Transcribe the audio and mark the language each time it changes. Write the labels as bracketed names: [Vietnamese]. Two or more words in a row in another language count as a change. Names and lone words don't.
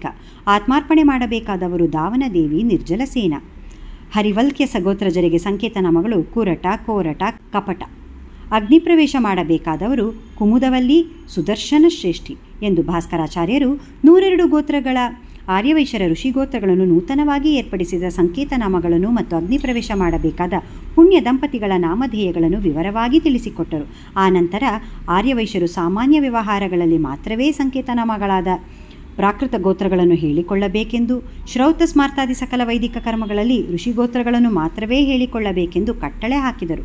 [Kannada] ಆತ್ಮಾರ್ಪಣೆ ಮಾಡಬೇಕಾದವರು ದಾವನದೇವಿ ನಿರ್ಜಲಸೇನ. ಹರಿವಲ್ಕ್ಯ ಸಗೋತ್ರಜರಿಗೆ ಸಂಕೇತನ ಮಗಳು ಕುರಟ ಕೋರಟ ಕಪಟ. ಅಗ್ನಿಪ್ರವೇಶ ಮಾಡಬೇಕಾದವರು ಕುಮುದವಲ್ಲಿ ಸುದರ್ಶನ ಶ್ರೇಷ್ಠಿ ಎಂದು ಭಾಸ್ಕರಾಚಾರ್ಯರು 102 ಗೋತ್ರಗಳ ಆರ್ಯವೈಶ್ಯರ ಋಷಿಗೋತ್ರಗಳನ್ನು ನೂತನವಾಗಿ ಏರ್ಪಡಿಸಿದ ಸಂಕೇತನಾಮಗಳನ್ನು ಮತ್ತು ಅಗ್ನಿಪ್ರವೇಶ ಮಾಡಬೇಕಾದ ಪುಣ್ಯ ದಂಪತಿಗಳ ನಾಮಧೇಯಗಳನ್ನು ವಿವರವಾಗಿ ತಿಳಿಸಿಕೊಟ್ಟರು. ಆನಂತರ ಆರ್ಯವೈಶ್ಯರು ಸಾಮಾನ್ಯ ವ್ಯವಹಾರಗಳಲ್ಲಿ ಮಾತ್ರವೇ ಸಂಕೇತನಾಮಗಳಾದ ಪ್ರಾಕೃತ ಗೋತ್ರಗಳನ್ನು ಹೇಳಿಕೊಳ್ಳಬೇಕೆಂದು, ಶ್ರೌತ ಸ್ಮಾರ್ತಾದಿ ಸಕಲ ವೈದಿಕ ಕರ್ಮಗಳಲ್ಲಿ ಋಷಿಗೋತ್ರಗಳನ್ನು ಮಾತ್ರವೇ ಹೇಳಿಕೊಳ್ಳಬೇಕೆಂದು ಕಟ್ಟಳೆ ಹಾಕಿದರು.